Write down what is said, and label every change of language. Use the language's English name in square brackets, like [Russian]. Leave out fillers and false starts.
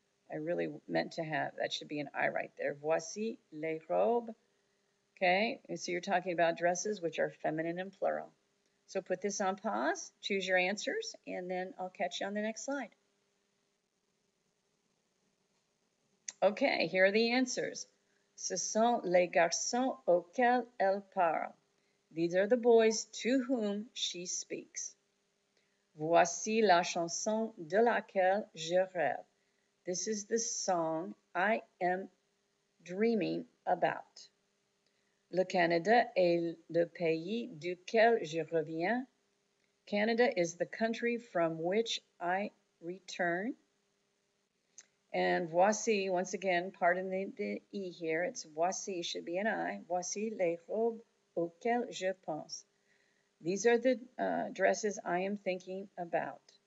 [English] I really meant to have, that should be an I right there. [French] Voici les robes. [English] Okay, and so you're talking about dresses which are feminine and plural. So put this on pause, choose your answers, and then I'll catch you on the next slide. Okay, here are the answers. [French] Ce sont les garçons auxquels elle parle. [English] These are the boys to whom she speaks. [French] Voici la chanson de laquelle je rêve. [English] This is the song I am dreaming about. [French] Le Canada est le pays duquel je reviens. [English] Canada is the country from which I return. And voici, once again, pardon the E here, it's voici, should be an I. [French] Voici les robes auxquelles je pense. [English] These are the dresses I am thinking about.